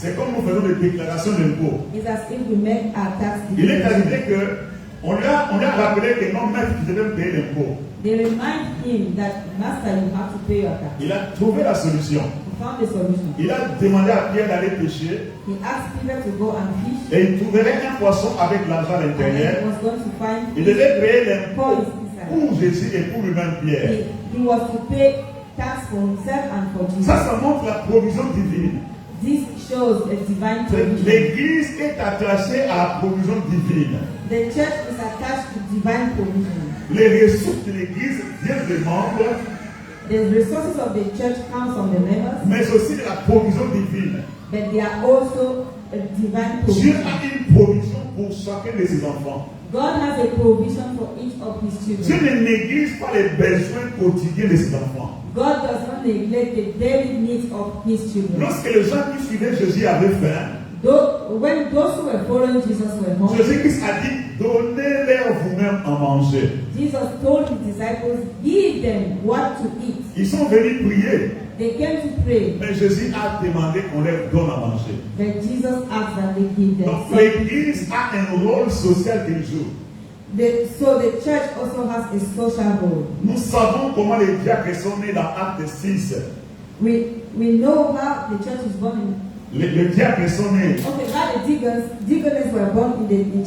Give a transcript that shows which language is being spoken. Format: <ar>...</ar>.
<fr>C'est comme nous faisons des déclarations d'impôt.</fr> <en>It's as if we make our tax</en> <fr>Il est</fr> <en>declaration.</en> <fr>arrivé qu'on lui a rappelé que non, maître, tu devais payer l'impôt.</fr> <en>They remind him that, Master, you have to pay your tax.</en> <fr>Il a trouvé la solution.</fr> <en>He found the solution.</en> <fr>Il a demandé à Pierre d'aller pêcher</fr> <en>He asked Peter to go and fish.</en> <fr>et il trouverait un poisson avec l'argent à</fr> <en>And then</en> <fr>l'intérieur.</fr> <en>he was going to find</en> <fr>Il devait payer l'impôt</fr> <en>for his</en> <fr>pour Jésus et pour lui-même Pierre.</fr> <en>He was to pay tax for himself and for Jesus.</en> <fr>Ça montre la provision divine.</fr> <en>This shows a divine provision.</en> <fr>L'église est attachée à la provision divine.</fr> <en>The church is attached to divine provision.</en> <fr>Les ressources de l'église viennent des membres,</fr> <en>The resources of the church come from the members,</en> <fr>mais aussi de la provision divine.</fr> <en>but they are also a divine</en> <fr>Dieu</fr> <en>provision.</en> <fr>a une provision pour chacun de ses enfants.</fr> <en>God has a provision for each of his</en> <fr>Dieu</fr> <en>children.</en> <fr>ne néglige pas les besoins quotidiens de ses enfants.</fr> <en>God does not neglect the daily needs of his children.</en> <fr>Lorsque les gens qui suivaient Jésus avaient faim,</fr> <en>When those who were following Jesus were hungry,</en> <fr>Jésus-Christ a dit, donnez-leur vous-même à manger.</fr> <en>Jesus told his disciples, give them what to eat.</en> <fr>Ils sont venus prier,</fr> <en>They came to pray,</en> <fr>mais Jésus a demandé qu'on leur donne à manger.</fr> <en>but Jesus asked that they give them.</en> <fr>Donc l'église a un rôle social qu'il joue.</fr> <en>So the church also has a social role.</en> <fr>Nous savons comment les diacres sont nés dans Acte 6.</fr> <en>We know how the church is born</en> <fr>Les diacres sont nés.</fr> <en>Okay, now the deacons were born in the</en>